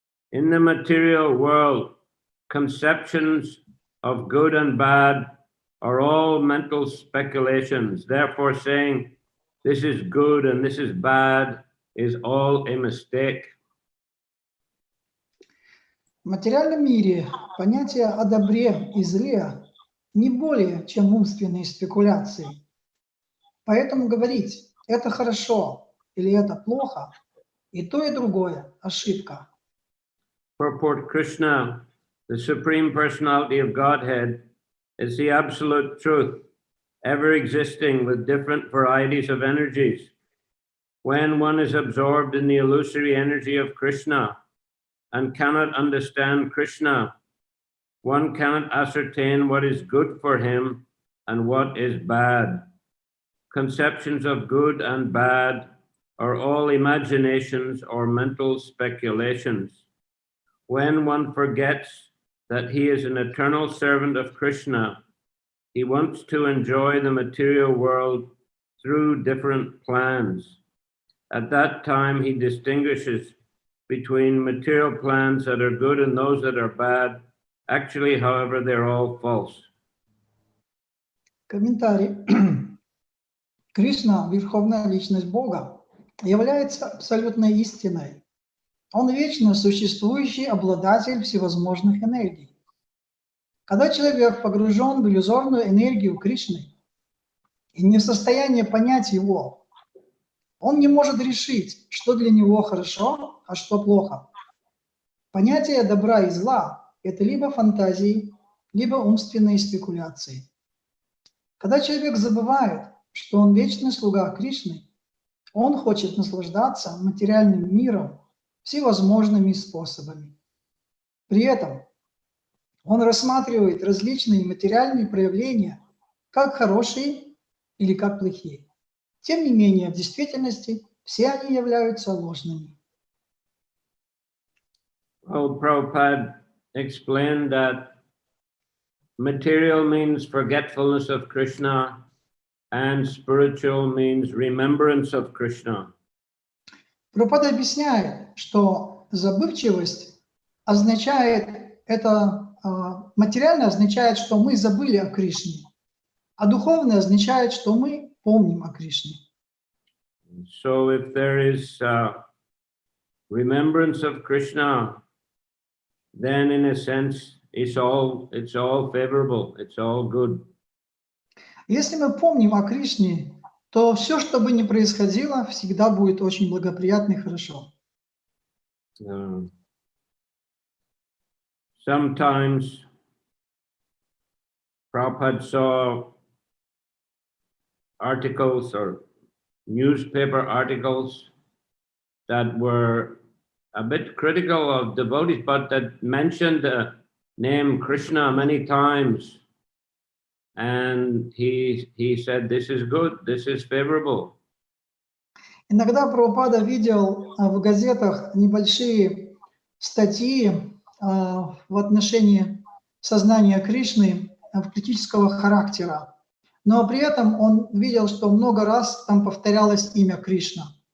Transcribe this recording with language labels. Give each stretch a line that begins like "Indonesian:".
English: In the material world, conceptions of good and bad are all mental speculations. Therefore, saying this is good and this is bad is all a mistake.
Russian: В материальном мире понятие о добре и зле не более, чем умственные спекуляции. Поэтому говорить «это хорошо» или «это плохо» и то, и другое – ошибка.
English: Purport. Krishna, the Supreme Personality of Godhead, is the absolute truth, ever existing with different varieties of energies. When one is absorbed in the illusory energy of Krishna and cannot understand Krishna, one cannot ascertain what is good for him and what is bad. Conceptions of good and bad are all imaginations or mental speculations. When one forgets that he is an eternal servant of Krishna, he wants to enjoy the material world through different plans. At that time, he distinguishes between material plans that are good and those that are bad. Actually, however, they're all false.
Russian: Комментарий. Кришна, Верховная Личность Бога, является абсолютной истиной. Он вечно существующий обладатель всевозможных энергий. Когда человек погружен в иллюзорную энергию Кришны и не в состоянии понять его, он не может решить, что для него хорошо, а что плохо. Понятие добра и зла – это либо фантазии, либо умственные спекуляции. Когда человек забывает, что он вечный слуга Кришны, он хочет наслаждаться материальным миром всевозможными способами. При этом он рассматривает различные материальные проявления как хорошие или как плохие. Тем не менее, в действительности все они являются ложными.
English: Well, Prabhupada explained that material means forgetfulness of Krishna and spiritual means remembrance of Krishna.
Russian: Прабхупада объясняет, что забывчивость означает, это материально означает, что мы забыли о Кришне, а духовное означает, что мы помним о Кришне.
English: So if there is remembrance of Krishna, then in a sense it's all favorable, it's all good.
Russian: Если мы помним о Кришне, то все, что бы ни происходило, всегда будет очень благоприятно и хорошо.
English: Sometimes Prabhupada saw articles or newspaper articles that were a bit critical of devotees, but that mentioned the name Krishna many times. And he said, this is good, this is favorable.
Russian: Иногда Прабхупада видел в газетах небольшие статьи в отношении сознания Кришны критического характера. Но при этом он видел, что много раз там повторялось имя Кришна.